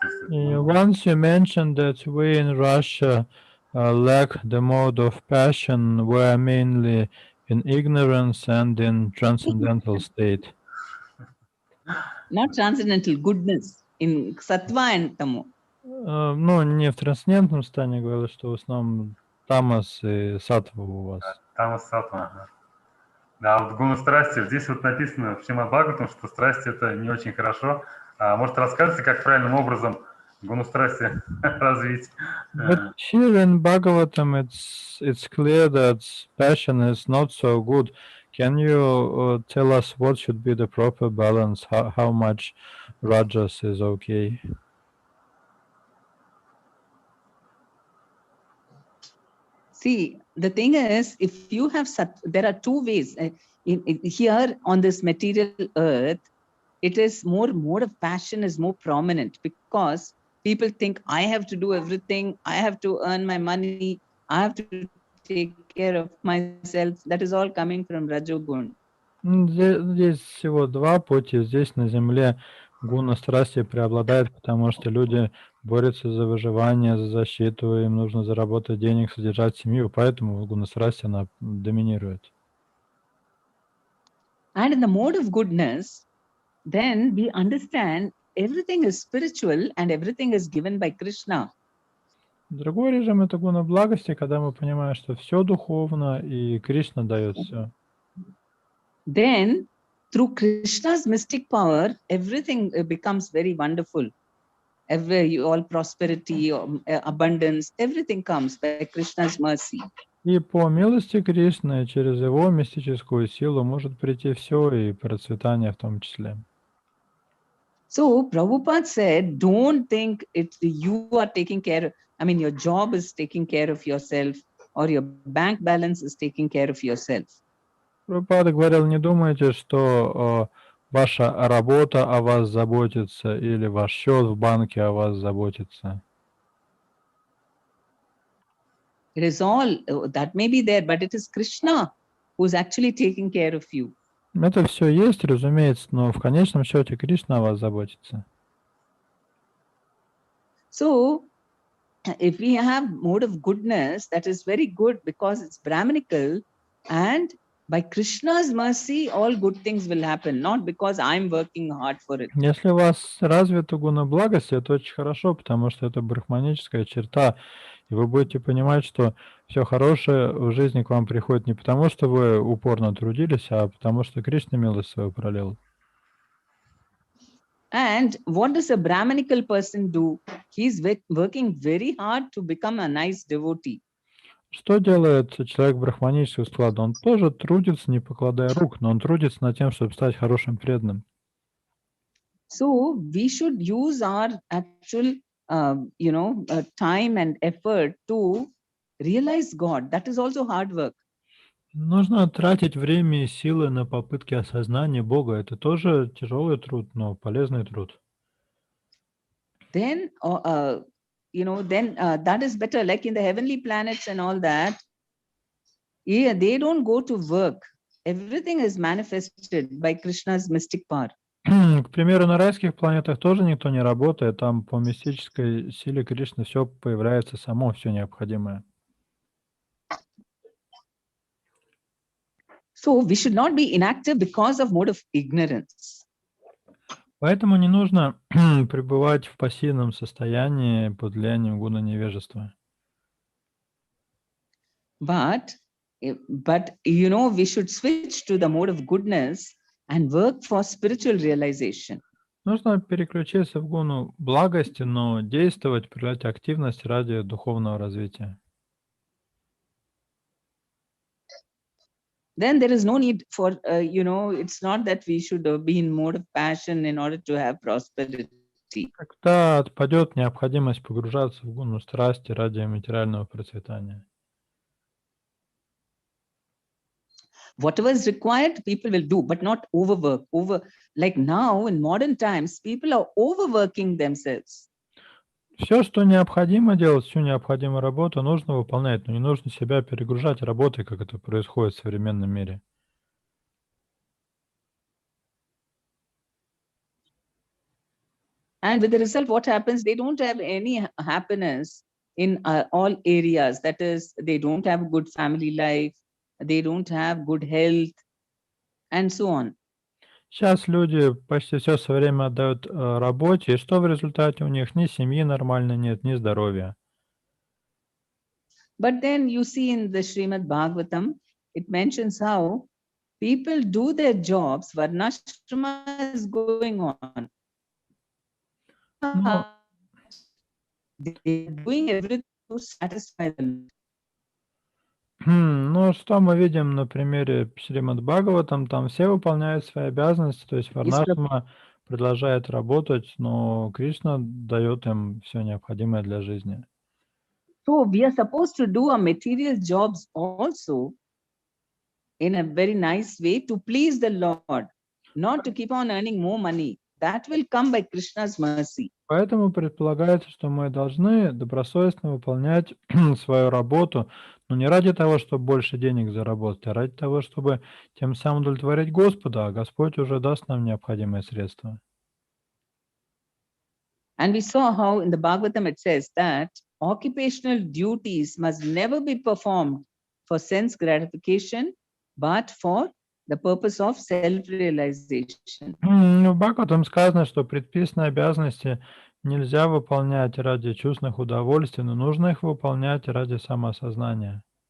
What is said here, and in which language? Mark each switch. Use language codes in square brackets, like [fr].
[en] Once you mentioned that we in Russia lack the mode of passion, we're mainly in ignorance and in transcendental state. Not transcendental, goodness, in sattva and tamo. [ru] Ну, не в трансцендентном состоянии, говорю, что в основном тамас и саттва у вас. Тамас, саттва. Да, вот гуна страсти. Здесь вот написано в Шримад Бхагаватам, что страсть — это не очень хорошо. А может, расскажете, как правильным образом гуну страсти развить? [en] But here in Bhagavatam, it's clear that passion is not so good. Can you tell us what should be the proper balance? How much rajas is okay? See, the thing is, if you have there are two ways. Here on this material earth, it is mode of passion is more prominent because people think I have to do everything, I have to earn my money, I have to take care of myself. That is all coming from Rajogun. [ru] Здесь всего два пути. Здесь на Земле гуна страсти преобладает, потому что люди борются за выживание, за защиту, им нужно заработать денег, содержать семью, поэтому гуна страсти, она доминирует. [en] And in the mode of goodness, then we understand everything is spiritual and everything is given by Krishna. [ru] Другой режим — это гуна благости, когда мы понимаем, что все духовно, и Кришна дает все. [en] Then, through Krishna's mystic power, everything becomes very wonderful. All prosperity, abundance, everything comes by Krishna's mercy. [ru] И по милости Кришны, через его мистическую силу может прийти все, и процветание в том числе. [en] So Prabhupada said, don't think you are taking care. I mean, your job is taking care of yourself, or your bank balance is taking care of yourself. [ru] Прабхупада говорил, не думайте, что ваша работа о вас заботится, или ваш счет в банке о вас заботится. [en] It is all, that may be there, but it is Krishna who is actually taking care of you. [ru] Это все есть, разумеется, но в конечном счете Кришна о вас заботится. [en] So, if we have mode of goodness, that is very good because it's Brahminical, and by Krishna's mercy, all good things will happen, not because I'm working hard for it. [ru] Если у вас развита гуна благости, это очень хорошо, потому что это брахманическая черта, и вы будете понимать, что все хорошее в жизни к вам приходит не потому, что вы упорно трудились, а потому что Кришна милость свою пролил. [en] And what does a Brahminical person do? He's working very hard to become a nice devotee. [ru] Что делает человек брахманического склада? Он тоже трудится, не покладая рук, но он трудится над тем, чтобы стать хорошим преданным. [en] So we should use our actual, time and effort to realize God. That is also hard work. [ru] Нужно тратить время и силы на попытки осознания Бога. Это тоже тяжелый труд, но полезный труд. [en] Then, that is better. Like in the heavenly planets and all that, yeah, they don't go to work. Everything is manifested by Krishna's mystic power. [ru] К примеру, на райских планетах тоже никто не работает. Там по мистической силе Кришны все появляется само, все необходимое. [en] So we should not be inactive because of mode of ignorance. [ru] Поэтому не нужно пребывать в пассивном состоянии под влиянием гуна невежества. [en] But we should switch to the mode of goodness and work for spiritual realization. [ru] Нужно переключиться в гуну благости, но действовать, проявлять активность ради духовного развития. [en] Then there is no need for, it's not that we should be in mode of passion in order to have prosperity. [ru] Когда отпадет необходимость погружаться в гуну страсти ради материального процветания. [en] Whatever is required, people will do, but not overwork. Like now in modern times, people are overworking themselves. [ru] Все, что необходимо делать, всю необходимую работу нужно выполнять, но не нужно себя перегружать работой, как это происходит в современном мире. [en] And with the result, what happens? They don't have any happiness in all areas. That is, they don't have good family life, they don't have good health, and so on. [ru] Сейчас люди почти все свое время отдают работе, и что в результате у них? Ни семьи нормально нет, ни здоровья. [en] But then you see in the Srimad Bhagavatam, it mentions how people do their jobs, Varnashrama is going on. [ru] Но [en] They're doing everything to satisfy them. [ru] Ну, что мы видим на примере Шримад Бхагаватам, там все выполняют свои обязанности, то есть Варнашрама продолжает работать, но Кришна дает им все необходимое для жизни. [en] So we are supposed to do our material jobs also in a very nice way to please the Lord, not to keep on earning more money. That will come by Krishna's mercy. [ru] Поэтому предполагается, что мы должны добросовестно выполнять свою работу, но не ради того, чтобы больше денег заработать, а ради того, чтобы тем самым удовлетворить Господа, а Господь уже даст нам необходимые средства. [en] And we saw how in the Bhagavatam it says that occupational duties must never be performed for sense gratification, but for the purpose of self-realization. [ru] В Бхагаватам сказано, что предписанные обязанности нельзя выполнять ради чувственных удовольствий, но нужно их выполнять ради самоосознания.